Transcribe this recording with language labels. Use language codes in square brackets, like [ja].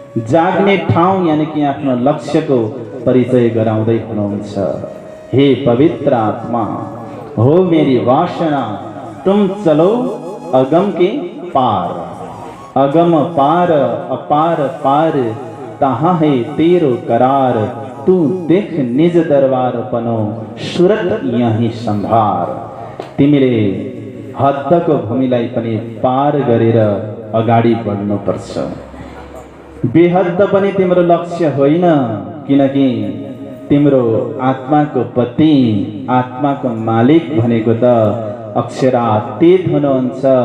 [ne] जाग्ने ठाउँ यानी कि आफ्नो लक्ष्यको परिचय गराउँदै हुनुहुन्छ। [hi] हे पवित्र आत्मा, हो मेरी वासना, तुम चलो अगम के पार, अगम पार अपार पार, तहाँ है तेरो करार, तू देख निज दरबार पनो, सुरत यही सम्भार। [ne] तिमीले हदको भूमिलाई पनि पार गरेर अगाडि बढ्नुपर्छ। बेहद पनि तिम्रो लक्ष्य होइन, किनकि तिम्रो आत्माको पति आत्माको मालिक भनेको त अक्षरातीत हुनुहुन्छ।